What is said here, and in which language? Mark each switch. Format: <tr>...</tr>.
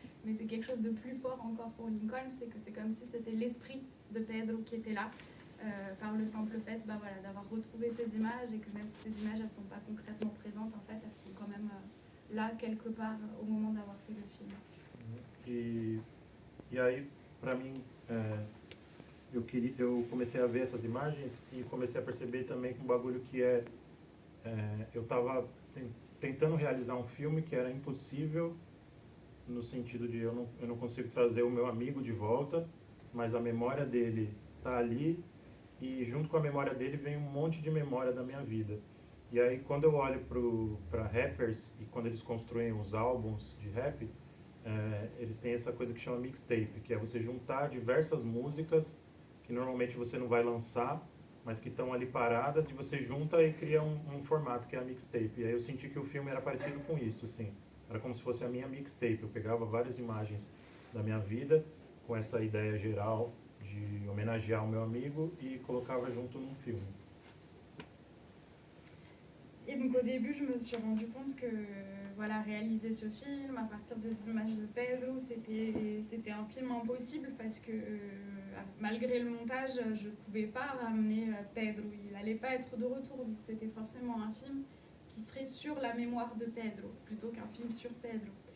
<fr>Mais c'est quelque chose de plus fort encore pour Lincoln, c'est que c'est comme si c'était l'esprit de Pedro qui était là, par le simple fait d'avoir retrouvé ces images, et que même si ces images ne sont pas concrètement présentes, en fait, elles sont quand même là quelque part au moment d'avoir fait le film.</fr> <pt>E aí, para mim, eu comecei a ver essas imagens e comecei a perceber também que um bagulho que eu estava tentando realizar um filme que era impossível, no sentido de eu não consigo trazer o meu amigo de volta, mas a memória dele está ali e junto com a memória dele vem um monte de memória da minha vida. E aí quando eu olho para rappers e quando eles construem os álbuns de rap, eles têm essa coisa que chama mixtape, que é você juntar diversas músicas que normalmente você não vai lançar, mas que estão ali paradas, e você junta e cria um formato que é a mixtape. E aí eu senti que o filme era parecido com isso, assim. Era como se fosse a minha mixtape. Eu pegava várias imagens da minha vida, com essa ideia geral de homenagear o meu amigo, e colocava junto num filme.</pt> <fr>Et donc au début, je me suis rendu compte que réaliser ce film à partir des images de Pedro, c'était un film impossible parce que malgré le montage, je ne pouvais pas ramener Pedro. Il n'allait pas être de retour, donc c'était forcément un film qui serait sur la mémoire de Pedro plutôt qu'un film sur Pedro.</fr>